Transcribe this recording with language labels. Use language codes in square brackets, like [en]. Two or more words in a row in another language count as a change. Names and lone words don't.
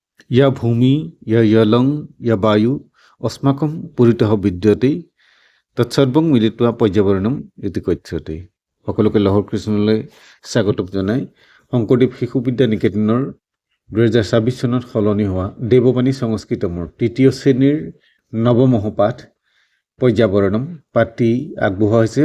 [sa] या भूमि या यलं या वायु अस्माकं पुरितः विद्यते তৎসৰ্বং মিলিত্বা পৰ্যাবৰণম ইতি কথ্যতে। [as] সকলোকে লহৰ কৃষ্ণলৈ স্বাগতম জনাই শংকৰদেৱ শিশু বিদ্যা নিকেতনৰ 2026 চনত সলনি হোৱা দেৱবাণী সংস্কৃতমৰ তৃতীয় শ্ৰেণীৰ নৱম পাঠ পৰ্যাবৰণম পাঠটি আগবঢ়োৱা হৈছে।